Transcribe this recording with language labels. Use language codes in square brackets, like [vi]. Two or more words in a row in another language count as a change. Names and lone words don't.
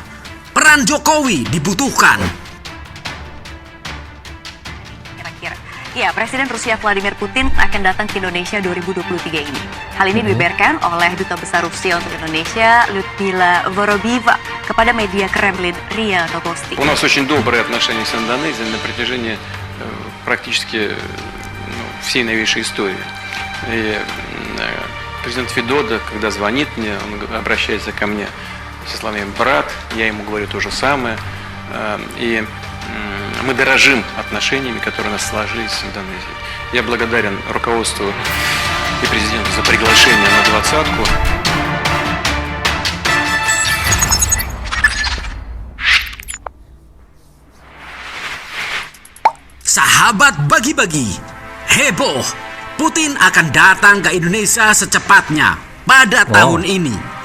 [id] Peran Jokowi dibutuhkan. Kira-kira. Ya, Presiden Rusia Vladimir Putin akan datang ke Indonesia 2023 ini. Hal ini dibeberkan oleh Duta Besar Rusia untuk Indonesia, Lyudmila Vorobieva, kepada media Kremlin RIA Novosti. [ru] У нас очень добрые отношения с Индонезией на протяжении практически всей новейшей истории. И президент Федода, когда звонит мне, он обращается ко мне со словами «брат», я ему говорю то же самое. И мы дорожим отношениями, которые у нас сложились с Индонезией. Я благодарен руководству и президенту за приглашение на двадцатку. [id] Sahabat Bagi-Bagi, heboh, Putin akan datang ke Indonesia secepatnya pada tahun ini.